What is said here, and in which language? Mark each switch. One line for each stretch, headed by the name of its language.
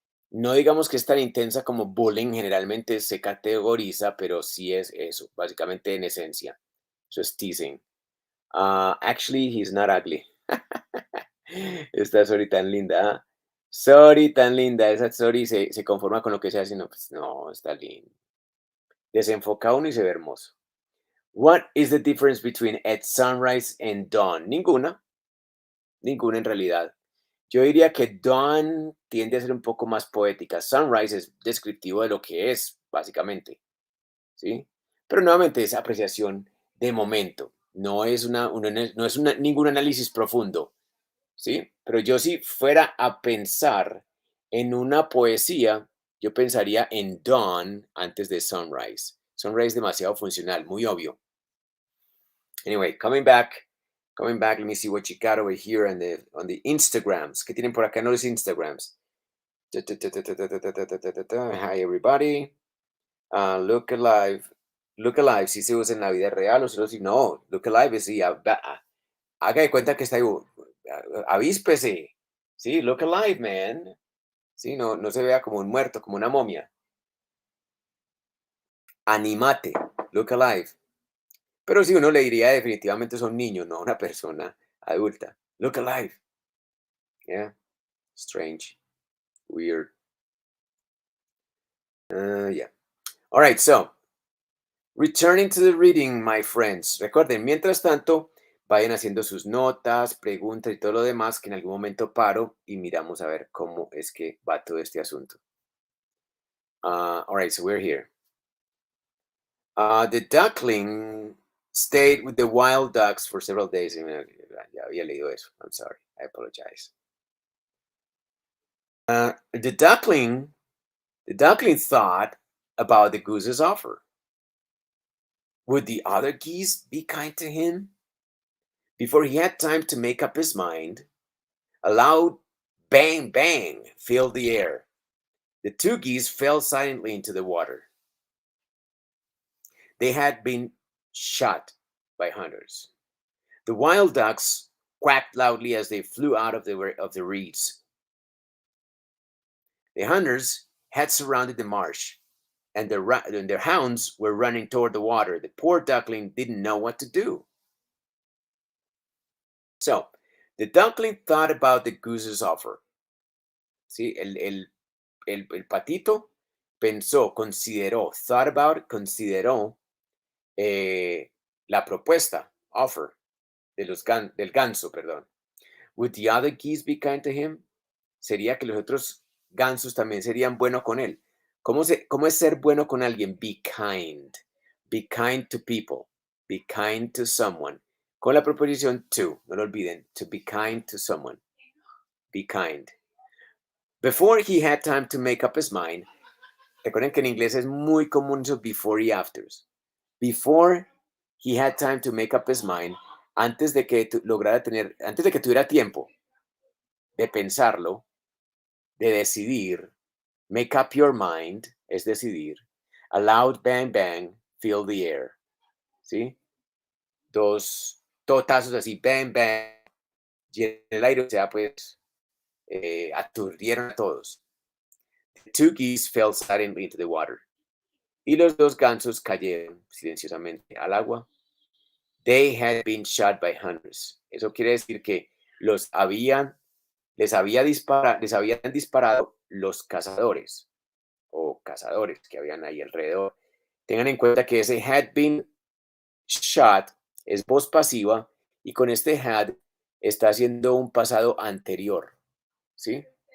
Spanish: No digamos que es tan intensa como bullying, generalmente se categoriza, pero sí es eso, básicamente en esencia. Eso es teasing.
English: Actually, he's not ugly.
Spanish: Esta Sori tan linda. Sori tan linda. Esa Sori se conforma con lo que sea, sino pues no, está lindo. Desenfoca uno y se ve hermoso.
English: What is the difference between at sunrise and dawn?
Spanish: Ninguna. Ninguna en realidad. Yo diría que dawn tiende a ser un poco más poética. Sunrise es descriptivo de lo que es, básicamente. ¿Sí? Pero nuevamente es apreciación de momento. No es, no es ningún análisis profundo. ¿Sí? Pero yo si fuera a pensar en una poesía, yo pensaría en dawn antes de sunrise. Sunrise es demasiado funcional, muy obvio.
English: Anyway, coming back, let me see what you got over here on the Instagrams.
Spanish: ¿Qué tienen por acá en los Instagrams?
English: Hi everybody. Look alive. Look alive,
Spanish: si se usa en la vida real o solo si no. Look alive es si haga de cuenta que está ahí. Avíspese. Sí,
English: look alive, man.
Spanish: Sí, no, no se vea como un muerto, como una momia. Animate. Look alive. Pero si uno le diría definitivamente es un niño, no una persona adulta.
English: Look alive. Yeah. Strange. Weird. Yeah. All right, so returning to the reading, my friends.
Spanish: Recuerden, mientras tanto, vayan haciendo sus notas, preguntas y todo lo demás, que en algún momento paro y miramos a ver cómo es que va todo este asunto.
English: All right, so we're here. The duckling stayed with the wild ducks for several days.
Spanish: Ya había leído eso.
English: I'm sorry. I apologize. The duckling thought about the goose's offer. Would the other geese be kind to him? Before he had time to make up his mind, a loud bang bang filled the air. The two geese fell silently into the water. They had been shot by hunters. The wild ducks quacked loudly as they flew out of the reeds. The hunters had surrounded the marsh, and their hounds were running toward the water. The poor duckling didn't know what to do. So, the duckling thought about the goose's offer.
Spanish: ¿Sí? El patito pensó, consideró, thought about, consideró la propuesta, offer, del ganso, perdón.
English: Would the other geese be kind to him?
Spanish: Sería que los otros gansos también serían buenos con él. ¿Cómo es ser bueno con alguien?
English: Be kind. Be kind to people. Be kind to someone.
Spanish: Con la preposición to, no lo olviden.
English: To be kind to someone. Be kind. Before he had time to make up his mind.
Spanish: Recuerden que en inglés es muy común esos before y afters.
English: Before he had time to make up his mind.
Spanish: Antes de que antes de que tuviera tiempo de pensarlo, de decidir. Make up your mind es decidir.
English: A loud bang bang fill the air.
Spanish: ¿Sí? Dos totazos así, bang bang, llenan el aire, o sea, pues aturdieron a todos.
English: The two geese fell silently into the water.
Spanish: Y los dos gansos cayeron silenciosamente al agua.
English: They had been shot by hunters.
Spanish: Eso quiere decir que les habían disparado los cazadores o cazadores que habían ahí alrededor. Tengan en cuenta que ese had been shot es voz pasiva y con este had está haciendo un pasado anterior, ¿sí?